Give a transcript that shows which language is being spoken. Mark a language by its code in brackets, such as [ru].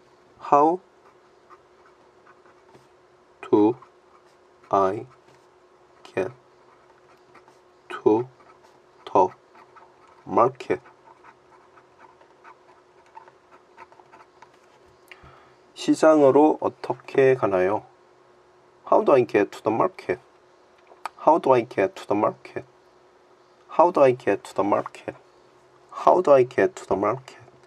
[en] How do I get to the market? [ko] 시장으로 어떻게 가나요? [en] How do I get to the market? How do I get to the market? How do I get to the market? How do I get to the market?